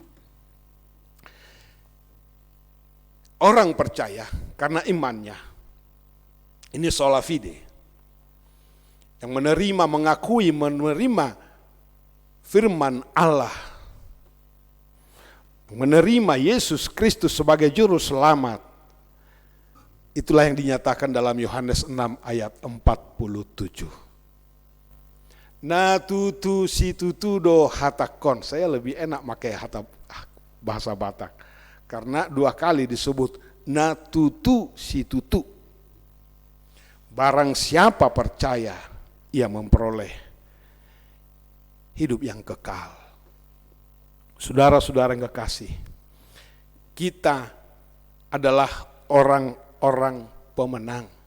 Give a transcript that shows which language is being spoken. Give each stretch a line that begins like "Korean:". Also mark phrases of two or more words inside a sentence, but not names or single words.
Indonesian: Orang percaya karena imannya, ini
Latin: sola fide,
Indonesian: yang menerima, mengakui, menerima firman Allah, menerima Yesus Kristus sebagai juru selamat. Itulah yang dinyatakan dalam Yohanes 6 ayat 47.
Batak Toba: Na tutu si tutu do hatakon.
Indonesian: Saya lebih enak pakai bahasa Batak. Karena 2 kali disebut
Batak Toba: na tutu si tutu.
Indonesian: Barang siapa percaya, ia memperoleh hidup yang kekal. Saudara-saudara yang kekasih, kita adalah orang pemenang.